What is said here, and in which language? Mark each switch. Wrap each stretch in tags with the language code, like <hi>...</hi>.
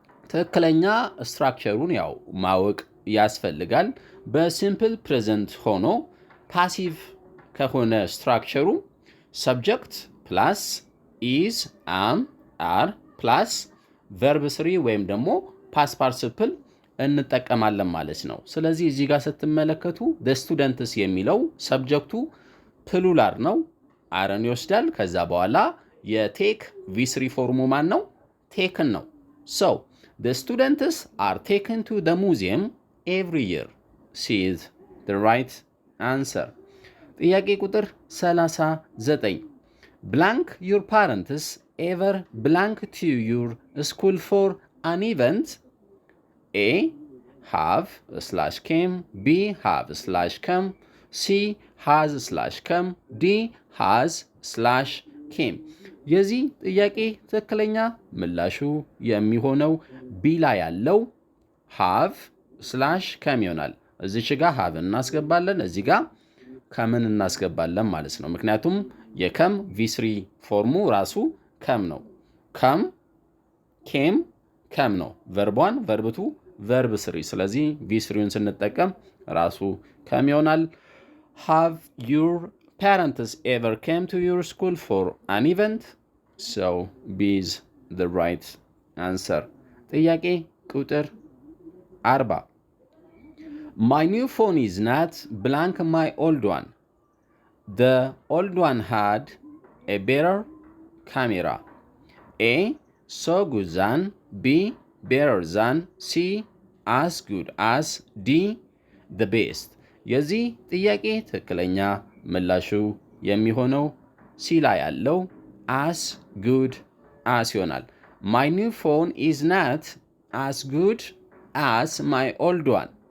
<am>ትክክለኛ ስትራክቸሩን ያው ማወቅ ያስፈልጋል። በሲምፕል ፕሬዘንት ሆኖ ፓሲቭ ከሆነ ስትራክቸሩ ሰብጀክት ፕላስ ኢዝ አም አር ፕላስ ቨርብ ስሪ ወይም ደግሞ ፓስት ፓርቲሲፕል እንጠቀማለን ማለት ነው። ስለዚህ እዚህ ጋር ስትመለከቱ</am> <en>the students</en> <am>የሚለው ሰብጀክቱ ፕሉላር ነው፣ አረን ይወስዳል። ከዛ በኋላ የቴክ ቪስሪ ፎርሙ ማን ነው? ቴክን ነው።</am> <en>so the students are taken to the museum every year. C is the right answer.</en> <am>ጥያቄ ቁጥር 39</am> <en>blank your parents ever blank to your school for an event? A have slash came,</en> <am>B</am> <en>have slash come,</en> <am>C has slash come, D has slash came። የዚህ ጥያቄ ትክክለኛ ምላሹ የሚሆነው ቢ ላይ ያለው have slash come ይሆናል። እዚች ጋር have እናስገባለን፣ እዚህ ጋር ከምን እናስገባለን ማለት ነው። ምክንያቱም የከም ቪስሪ ፎርሙ ራሱ ከም ነው። ከም ኬም ከም ነው። ቨርቧን ቨርብቱ ቨርብ ስሪ። ስለዚህ ቪስሪውን ስንጠቀም ራሱ ከም ይሆናል።</am> <en>have your parents ever came to your school for an event? So B is the right answer.</en> <am>ጥያቄ ቁጥር 40</am> <en>My new phone is not blank my old one. The old one had a better camera. A so good than, B better than, C as good as, D the best።</en> <am>የዚህ ጥያቄ ትክክለኛ ምላሹ የሚሆነው ሲ ላይ ያለው</am> <en>as good as</en> <am>ይሆናል።</am> <en>My new phone is not as good as my old one.</en>